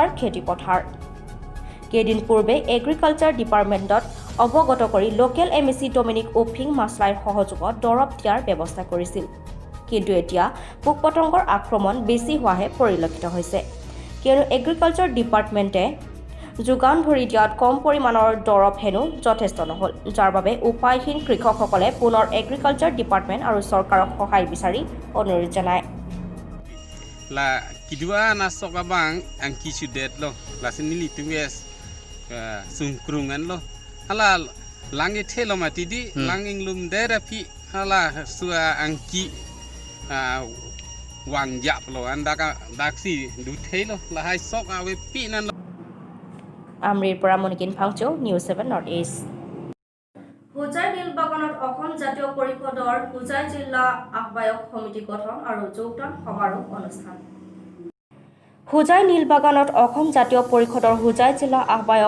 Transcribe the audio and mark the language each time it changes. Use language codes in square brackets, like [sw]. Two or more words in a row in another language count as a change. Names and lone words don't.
[as] খেতিপথাৰ কেইদিন পূৰ্বে [en] Agriculture Departmentত [as] অৱগত কৰি [en] local MAC [as] ডমিনিক ওফিং মাছলাইৰ সহযোগত দৰৱ দিয়াৰ ব্যৱস্থা কৰিছিল কিন্তু এতিয়া পোক-পতংগৰ আক্ৰমণ বেছি হোৱাহে পৰিলক্ষিত হৈছে কিয়নো [en] Agriculture Departmentে [as] যোগান ধৰি দিয়াত কম পৰিমাণৰ দৰৱ হেনো যথেষ্ট নহ'ল যাৰ বাবে উপায়হীন কৃষকসকলে পুনৰ [en] Agriculture Department [as] আৰু চৰকাৰক সহায় বিচাৰি অনুৰোধ জনায় [mjw] la kidua nasoka bang ang kisudet lo la sinili tumes sungkrungan lo hala langi thelo matidi langing lum therapy hala sua angki wang jap lo andaka daksi du thelo la hai sok awe pinan [as] আমৰিৰ পৰা মনিকিন ফাংচো নিউজ 7 নৰ্থ ইষ্ট হুজাই নীলবাগানত অসম জাতীয় পৰিষদৰ হুজাই জিলা আহ্বায়ক সমিতি গঠন আৰু যোগদান সমাৰোহ অনুষ্ঠান হুজাই নীলবাগানত অসম জাতীয় পৰিষদৰ হুজাই জিলা আহ্বায়ক